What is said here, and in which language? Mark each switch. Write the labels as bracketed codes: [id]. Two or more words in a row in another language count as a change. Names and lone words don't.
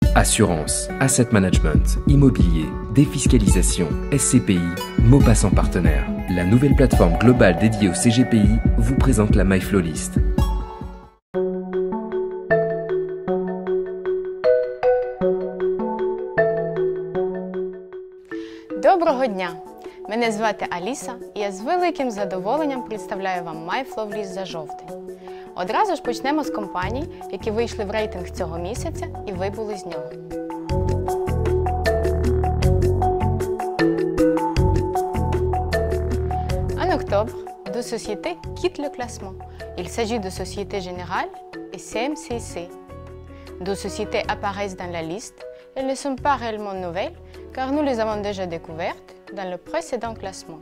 [fr] Assurance, [en] asset management, [fr] immobilier, défiscalisation, SCPI, Maupassant partenaire. La nouvelle plateforme globale dédiée au CGPI vous présente la MyFlowList. [uk] Доброго дня! Мене звати Аліса і я з великим задоволенням представляю вам MyFlowList за жовтень. Одразу ж почнемо з компаній, які вийшли в рейтинг цього місяця і вибули з нього. [fr] En octobre, deux sociétés quittent le classement. Il s'agit de Société Générale et CMCC. Deux sociétés apparaissent dans la liste. Elles ne sont pas réellement nouvelles car nous les avons déjà découvertes dans le précédent classement.